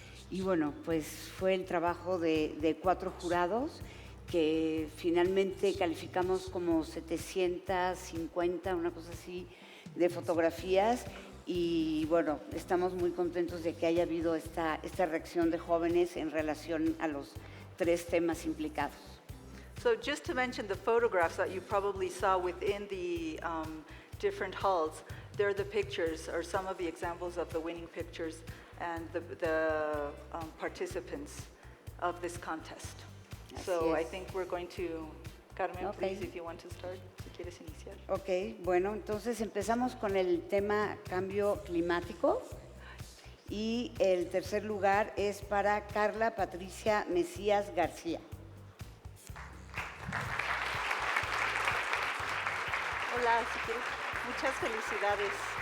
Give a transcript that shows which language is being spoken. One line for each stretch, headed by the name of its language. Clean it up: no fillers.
Spanish: Y bueno, pues fue el trabajo de 4 jurados que finalmente calificamos como 750, una cosa así, de fotografías. Y bueno, estamos muy contentos de que haya habido esta reacción de jóvenes en relación a los 3 temas implicados.
English: So just to mention the photographs that you probably saw within the different halls, they're the pictures or some of the examples of the winning pictures and the participants of this contest. So I think we're going to, Carmen, please, if you want to start,
Spanish: si quieres iniciar. Ok, bueno, entonces empezamos con el tema cambio climático y el tercer lugar es para Carla Patricia Mesías García. Hola, si quieres, muchas felicidades.